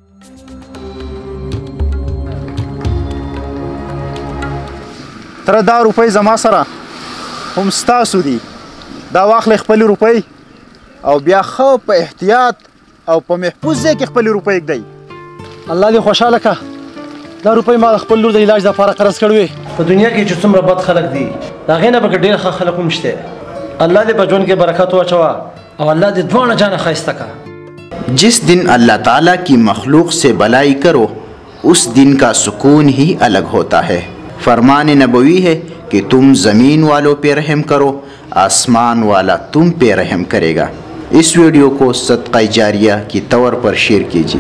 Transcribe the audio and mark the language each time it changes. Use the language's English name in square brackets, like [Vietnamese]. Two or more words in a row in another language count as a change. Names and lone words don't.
[Pashto] تره دا روپۍ زما سره هم ستاسو دي دا واخلئ خپلې روپۍ او بیا ښه په احتیاط او په محفوظ ځای کې خپلې روپۍ ږدئ الله دې خوشحاله که دا روپۍ ما د خپل لور د علاج دپاره قرض کړې وې په دنیا کې چې څومره بد خلک دي د هغې نه پکې ډېر ښه خلک هم شته الله دې په ژوند کې برکت واچوه او الله دې دواړه جانه ښایسته کړه [Urdu] جس دن اللہ تعالیٰ کی مخلوق سے بھلائی کرو اس دن کا سکون ہی الگ ہوتا ہے. فرمان نبوی ہے کہ تم زمین والوں پہ رحم کرو، آسمان والا تم پہ رحم کرے گا. اس ویڈیو کو صدقہ جاریہ کی طور پر شیئر کیجیے.